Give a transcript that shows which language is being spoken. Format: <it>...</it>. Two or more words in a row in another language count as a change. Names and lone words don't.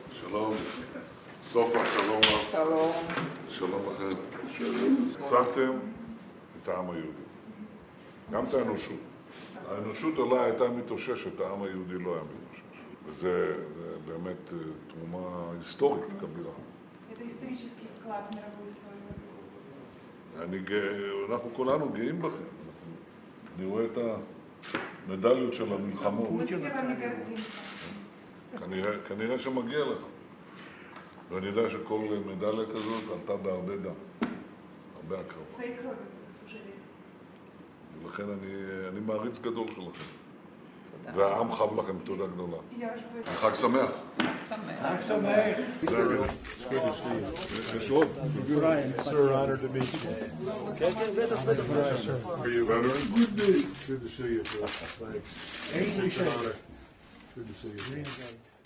<he>שלום, סופה, שלום לך. שלום. שלום לכם. שמתם את העם היהודי, גם את האנושות. האנושות אולי הייתה מתאוששת, העם היהודי לא היה מתאושש. וזה באמת תרומה היסטורית כבירה.</he> <ru>Это исторический вклад в мировую историю.</ru> <he>אנחנו כולנו גאים בכם. אני רואה את המדליות של המלחמות.</he> <ru>Мы все вами гордимся.</ru> <he>כנראה שמגיע לך. ואני יודע שכל מדליה כזאת עלתה בהרבה דם, הרבה הקרבה.</he> <ru>Своей кровью вы заслужили.</ru> <he>ולכן אני מעריץ גדול שלכם. והעם חב לכם תודה גדולה.</he> <ru>Я уже говорю.</ru> <he>חג שמח. שמח. זה הגדול. יש עוד.</he> <en>Sir, honored to meet you. Are you veterans? Good to see you, sir. Thanks. It's an honor. Good to see you.</en>